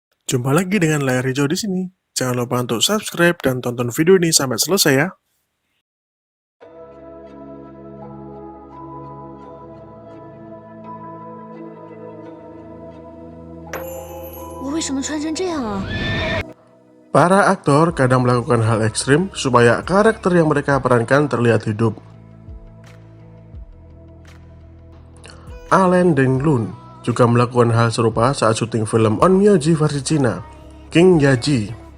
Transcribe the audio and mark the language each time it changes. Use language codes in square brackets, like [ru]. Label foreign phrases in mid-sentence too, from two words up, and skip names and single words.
[id] Jumpa lagi dengan layar hijau di sini. Jangan lupa untuk subscribe dan tonton video ini sampai selesai ya. [zh] 我为什么穿成这样啊？ [id] Para aktor kadang melakukan hal ekstrim supaya karakter yang mereka perankan terlihat hidup. Alain Denglun juga melakukan hal serupa saat syuting film On Myoji versi Cina, King Yaji.